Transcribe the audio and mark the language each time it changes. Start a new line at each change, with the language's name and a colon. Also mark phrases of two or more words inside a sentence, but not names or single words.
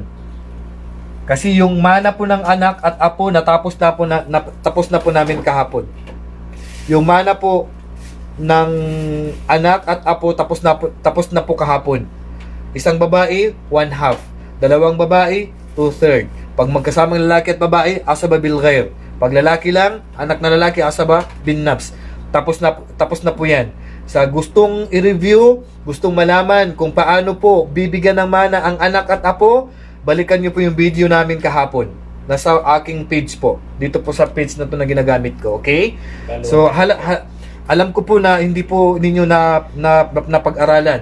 Filipino: Kasi yung mana po ng anak at apo tapos na po namin kahapon. Yung mana po ng anak at apo tapos na po kahapon. Isang babae, 1/2. Dalawang babae, 2/3. Pag magkasamang lalaki at babae,
Arabic: asaba bil ghair.
Filipino: Pag lalaki lang, anak na lalaki,
Arabic: asaba bin nafs.
Filipino: Tapos na po yan. Sa gustong i-review, gustong malaman kung paano po bibigyan ng mana ang anak at apo, balikan nyo po yung video namin kahapon. Nasa aking page po. Dito po sa page na to na ginagamit ko. Okay? So, alam ko po na hindi po ninyo na pag-aralan.